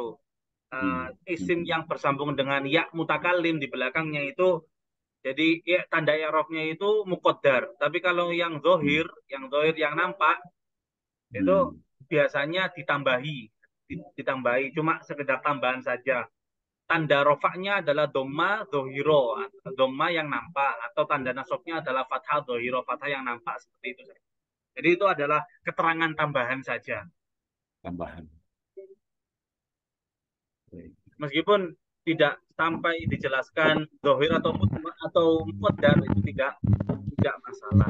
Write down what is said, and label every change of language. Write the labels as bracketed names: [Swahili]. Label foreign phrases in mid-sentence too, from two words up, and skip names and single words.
[Indonesian] Isim yang bersambung dengan [Arabic] ياء المتكلم [Indonesian] di belakangnya itu, jadi ya, tanda i'rabnya itu muqaddar. Tapi kalau yang nampak itu Hmm. biasanya ditambahi cuma sekedar tambahan saja. Tanda rofaknya adalah [Arabic] ضمة ظاهرة, [Indonesian] doma yang nampak, atau tanda nasabnya adalah [Arabic] فتحة ظاهرة, [Indonesian] fathah yang nampak, seperti itu. Jadi itu adalah keterangan tambahan saja. Tambahan. Baik. Meskipun tidak sampai dijelaskan dohir atau muqaddar, itu tidak masalah.